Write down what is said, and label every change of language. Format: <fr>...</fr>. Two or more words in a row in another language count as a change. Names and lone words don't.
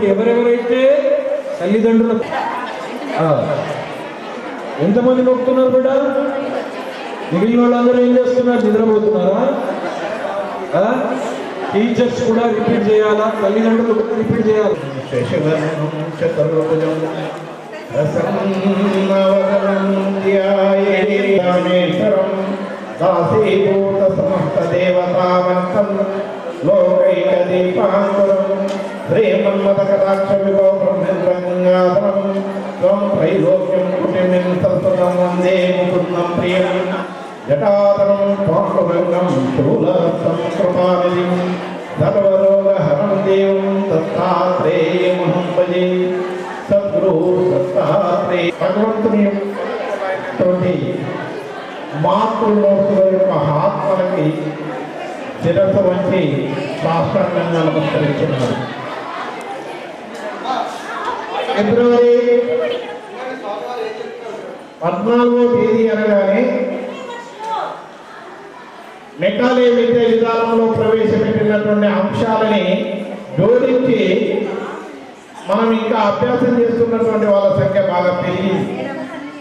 <te>ఎవరెవరైతే తల్లిదండ్రుల ఎంతమంది నొక్కుతున్నారు బిడ్డ? మిగిలిన వాళ్ళందరూ ఏం చేస్తున్నారు? నిద్రపోతున్నారా? టీచర్స్ కూడా రిపీట్ చేయాలా, తల్లిదండ్రులు కూడా రిపీట్ చేయాలి.</te> <sa>दासीभूत समस्त देवतावन्तं लोकैकदीपाङ्कुरं श्रीमन्मथकटाक्ष विभो ब्रह्मेन्द्रगङ्गाधरं त्वं त्रैलोक्यं कुटिमिं संस्कृतं वन्दे मुकुन्दं प्रियं जटाधरं पाण्डुरङ्गं शूलरसं कृपानिधिं सर्वरोगहरं देवं दत्तात्रेयमहं भजे.</sa> <te>సద్గురు దత్తాత్రేయ భగవంతుని మాతృమూర్తుల యొక్క ఆత్మలకి శిరస్సు వంచి సాష్టాంగంగా నమస్కరించినారు. ఫిబ్రవరి 14వ తేదీ అనగానే మెకాలే విద్యా విధానంలో ప్రవేశపెట్టినటువంటి అంశాలని జోడించి మనం ఇంకా అభ్యాసం చేస్తున్నటువంటి వాళ్ళ సంఖ్య బాగా పెరిగింది.</te>